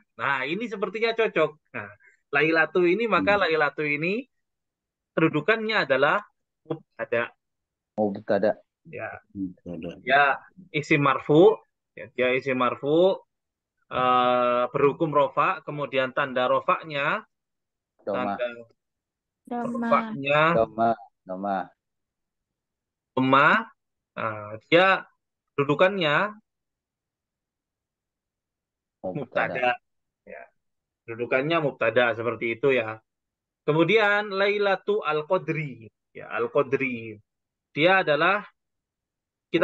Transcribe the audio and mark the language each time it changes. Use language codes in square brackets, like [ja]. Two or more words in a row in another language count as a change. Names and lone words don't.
[id] Nah, ini sepertinya cocok. Nah, lailatu ini, maka lailatu ini kedudukannya adalah mubtada. Mubtada. Ya, ya [ar] اسم مرفوع. [id] Ya, dia [ar] اسم مرفوع [id] berhukum rofa, kemudian tanda rofaknya, Doma. tanda Doma. rofaknya Doma. Doma. doma. Dia kedudukannya Mubtada. mubtada. Ya, kedudukannya mubtada seperti itu ya. Kemudian Lailatu Al-Qadri. Ya, Al-Qadri. Dia adalah, kita